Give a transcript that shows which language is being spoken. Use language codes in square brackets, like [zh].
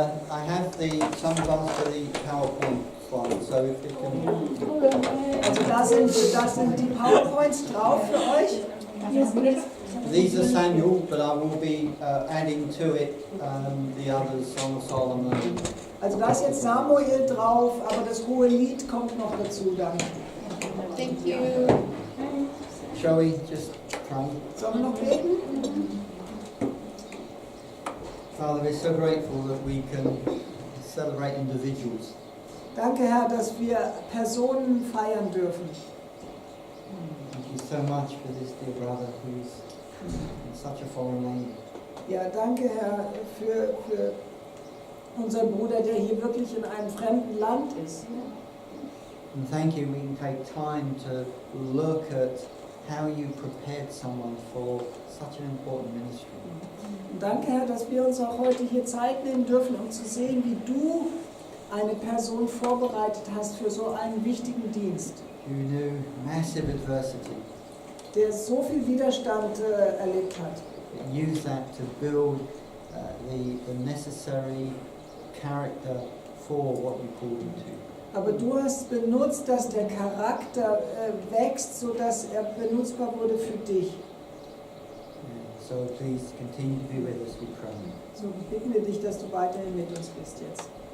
[en] I have some of us for the PowerPoint slide, so if it can... [de] Also da sind die PowerPoints drauf für euch. [en] These are Samuel, but I will be adding to it the others, Song of Solomon. [de] Also da ist jetzt Samuel drauf, aber das hohe Lied kommt noch dazu dann. [en] Thank you. Shall we just pray? [de] Sollen wir noch beten? [en] Father, we're so grateful that we can celebrate individuals. [de] Danke, Herr, dass wir Personen feiern dürfen. [en] Thank you so much for this dear brother who's in such a foreign land. [de] Ja, danke, Herr, für unseren Bruder, der hier wirklich in einem fremden Land ist. [en] And thank you, we can take time to look at how you prepared someone for such an important ministry. [de] Und danke, Herr, dass wir uns auch heute hier Zeit nehmen dürfen, um zu sehen, wie du eine Person vorbereitet hast für so einen wichtigen Dienst. [en] You knew massive adversity. [de] Der so viel Widerstand erlebt hat. [en] Use that to build the necessary character for what you called him to. [de] Aber du hast benutzt, dass der Charakter wächst, sodass er benutzbar wurde für dich. [en] So please continue to be with us, we pray. [de] So bitten wir dich, dass du weiterhin mit uns bist jetzt.